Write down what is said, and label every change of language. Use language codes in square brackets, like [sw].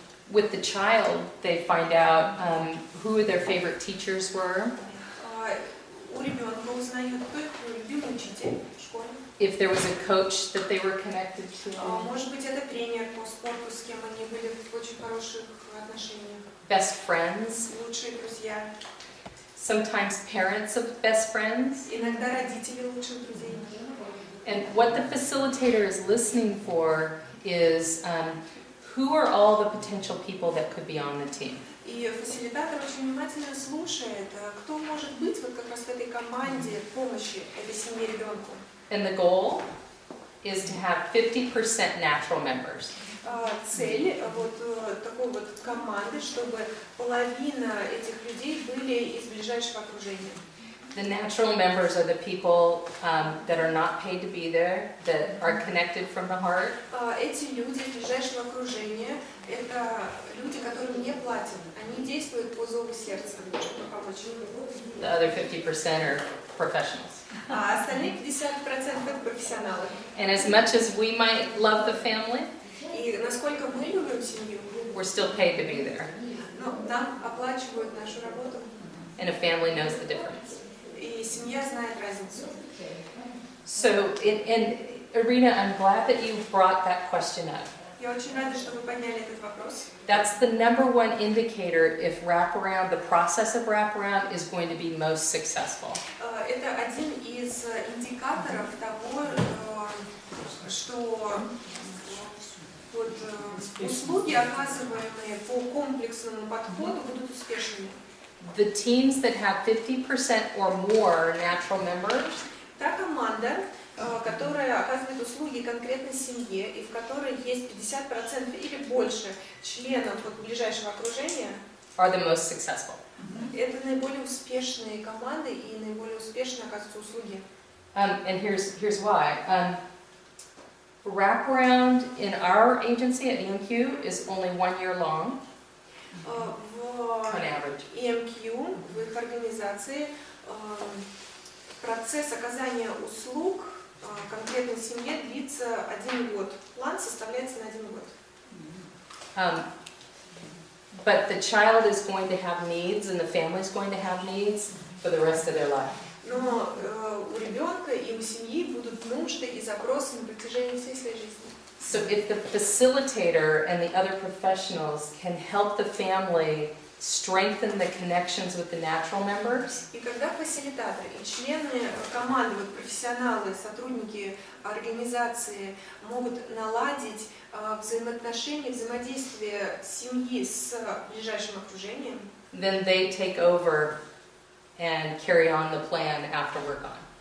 [en] With the child, they find out who their favorite teachers were. [ru] У ребенка узнают, кто их любимый учитель в школе. [en] If there was a coach that they were connected to. [ru] Может быть, это тренер по спорту, с кем они были в очень хороших отношениях. [en] Best friends. [ru] Лучшие друзья. [en] Sometimes parents of best friends. [ru] Иногда родители лучших друзей. [en] And what the facilitator is listening for is who are all the potential people that could be on the team. [ru] И фасилитатор очень внимательно слушает, кто может быть вот как раз в этой команде помощи этой семье ребенку. [en] And the goal is to have 50% natural members. [ru] Цель вот такой вот команды, чтобы половина этих людей были из ближайшего окружения. [en] The natural members are the people that are not paid to be there, that are connected from the heart. [ru] Эти люди из ближайшего окружения – это люди, которым не платят. Они действуют по зову сердца, чтобы помочь. [en] The other 50% are professionals. [ru] А остальные 50% – это профессионалы. [en] And as much as we might love the family, [ru] И насколько мы любим семью, [en] we're still paid to be there. [ru] но нам оплачивают нашу работу. [en] And a family knows the difference. [ru] И семья знает разницу. [en] So, in Irina, I'm glad that you brought that question up. [ru] Я очень рада, что вы подняли этот вопрос. [en] That's the #1 indicator if wraparound, the process of wraparound is going to be most successful. [ru] Это один из индикаторов того, что вот, услуги, оказываемые по комплексному подходу, будут успешными. [en] The teams that have 50% or more natural members [ru] Та команда, которая оказывает услуги конкретной семье и в которой есть 50% или больше членов вот, ближайшего окружения, [en] are the most successful. [ru] это наиболее успешные команды и наиболее успешно оказываются услуги. [en] And here's why. Wraparound in our agency at EMQ is only 1 year long, on average. [ru] В EMQ, в их организации, процесс оказания услуг конкретной семье длится 1 год. План составляется на 1 год. [en] But the child is going to have needs and the family is going to have needs for the rest of their life. [ru] Но у ребенка и у семьи будут нужды и запросы на протяжении всей своей жизни. [en] So if the facilitator and the other professionals can help the family strengthen the connections with the natural members, [ru] И когда фасилитаторы и члены команды, вот профессионалы, сотрудники организации могут наладить взаимоотношения, взаимодействие семьи с ближайшим окружением, [en] then they take over and carry on the plan after we're gone.